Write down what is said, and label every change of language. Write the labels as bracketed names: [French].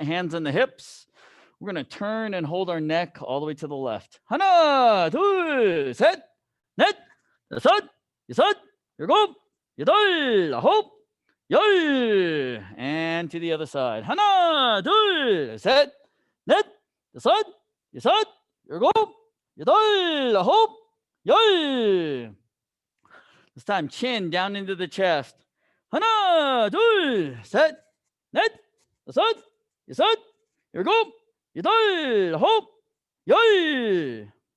[English] Hands in the hips. We're going to turn and hold our neck all the way to the left. [Korean] 하나, 둘, 셋, 넷, 다섯, 여섯, 일곱, 여덟, 아홉, 열. [English] And to the other side. [Korean] 하나, 둘, 셋, 넷, 다섯, 여섯, 일곱, 여덟, 아홉, 열. [English] This time, chin down into the chest. [Korean] 하나, 둘, 셋, 넷, 다섯, 여섯, 일곱, 여덟, 아홉, 열.